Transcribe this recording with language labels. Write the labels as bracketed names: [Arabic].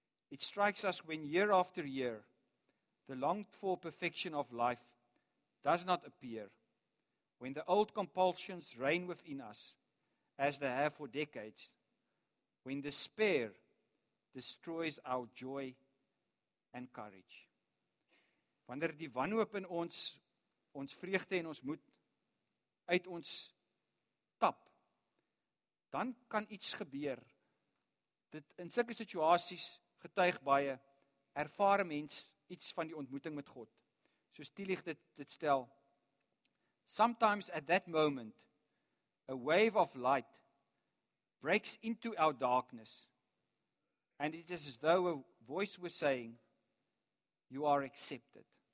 [English] It strikes us when year after year, the longed-for perfection of life does not appear, when the old compulsions reign within us, as they have for decades, when despair destroys our joy and courage. [Afrikaans] Wanneer die wanhoop in ons, ons vreugde en ons moed uit ons tap, dan kan iets gebeur. Dit in sulke situasies getuig baie, ervaar mens iets van die ontmoeting met God. Soos Tillich dit stel, [English] Sometimes at that moment, a wave of light breaks into our darkness, and it is as though a voice were saying, You are accepted.